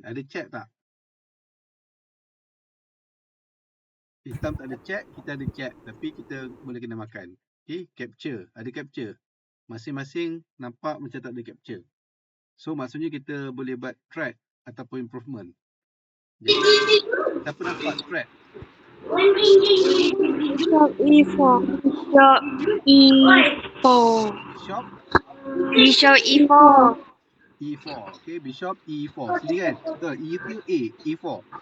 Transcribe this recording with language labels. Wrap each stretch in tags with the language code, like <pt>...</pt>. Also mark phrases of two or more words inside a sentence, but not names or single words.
<ms>Ada check tak? Hitam tak ada check. Kita ada check. Tapi kita boleh kena makan. Okay. Capture. Ada capture. Masing-masing nampak macam tak ada capture. So maksudnya kita boleh buat thread ataupun improvement. Jadi siapa nampak thread?</ms> <en>Bishop E4. Bishop E4. Bishop Bishop E4. E4. Okay, Bishop E4.</en> <ms>Sini kan? Betul. E tu A. E4.</ms>